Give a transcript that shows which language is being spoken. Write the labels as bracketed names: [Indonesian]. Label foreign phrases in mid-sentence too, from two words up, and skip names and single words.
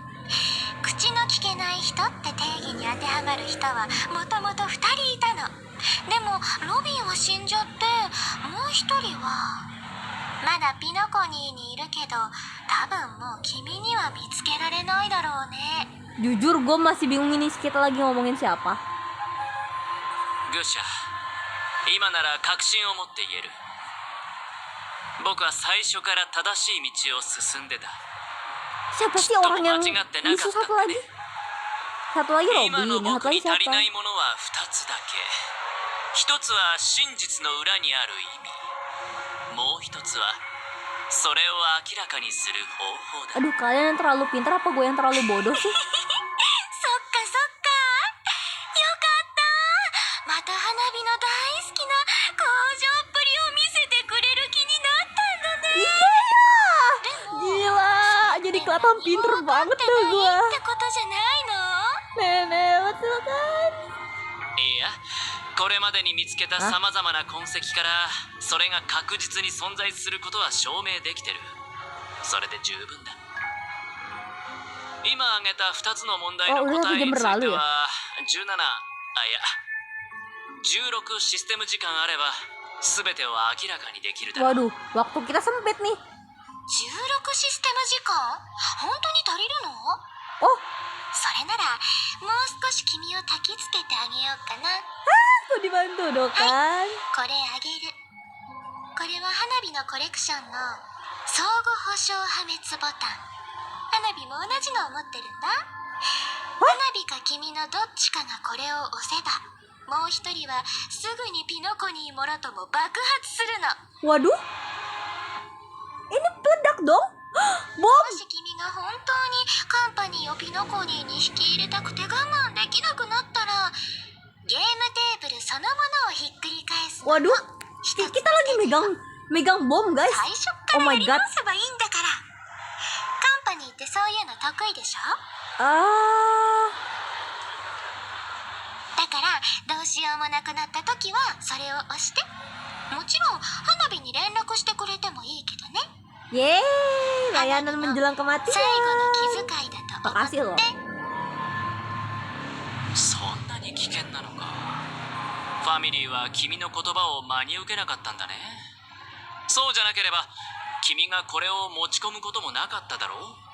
[Japanese] 口の聞けない人って定義に当てはまる人はもともと2人いたの。でもロビンは死んじゃって、もう1人はまだピノコニーにいるけど、多分もう君には見つけられないだろうね。 [Indonesian] Jujur gue masih bingung ini kita lagi ngomongin siapa. [Japanese] 愚者、今なら確信を持って言える。僕は最初から正しい道を進んでた。 [Indonesian] Siapa sih orang yang itu satu lagi? Satu lagi [Japanese] 今 [Indonesian] Robin, [Japanese] の [Indonesian] satu [Japanese] 僕 [Indonesian] lagi [Japanese] に足り [Indonesian] siapa? [Japanese] ないものは2つだけ。一つは真実の裏にある意味。もう一つはそれを明らかにする方法だ。 [Indonesian] Aduh, kalian yang terlalu pintar apa gue yang terlalu bodoh sih? [Japanese] そっかそっか。よかった。また花火の大好きな工場っぷりを見せてくれる気になったんだね。 [Indonesian] Gila, jadi kelihatan pinter banget tuh gue. [Japanese] ってことじゃないの？ [Indonesian] Nenek, betul kan? [Japanese] いや、これまでに見つけたさまざまな痕跡からそれが確実に存在することは証明できてる。それで十分だ。今挙げた2つの問題の答えについては17、16システム時間あれば全てを明らかにできるだろう。 [Indonesian] Waduh, waktu kita sempit nih. [Japanese] 16 システム時間本当に足りるの？ [Indonesian] Oh, [Japanese] それならもう少し君を焚きつけてあげようかな。 [Indonesian] aku dibantu dong kan. [Japanese] これあげる。これは花火のコレクションの相互保証破滅ボタン。花火も同じのを持ってるんだ。花火か君のどっちかがこれを押せば、もう一人はすぐにピノコニーもろとも爆発するの。 [Indonesian] Waduh. Ini peledak dong. [Japanese] も [Indonesian] Bom. [Japanese] し君が本当にカンパニーをピノコニーに引き入れたくて我慢できなくなったら、ゲームテーブルそのものをひっくり返すの。 [Indonesian] Waduh. Kita lagi megang bom, guys. [Japanese] 最初か [English] Oh [Japanese] ら [English] my [Japanese] やり [English] god. [Japanese] 直せばいいんだから。カンパニーってそういうの得意でしょ？ [Indonesian] Ah. [Japanese] だからどうしようもなくなった時はそれを押して。もちろん花火に連絡してくれてもいいけどね。 [Indonesian] Yeay, layanan menjelang [Japanese] 最後 [Indonesian] kematian. [Japanese] の気遣いだと思って。 [Indonesian] Makasih loh. [Japanese] そんなに危険なのか。ファミリーは君の言葉を真に受けなかったんだね。そうじゃなければ君がこれを持ち込むこともなかっただろう。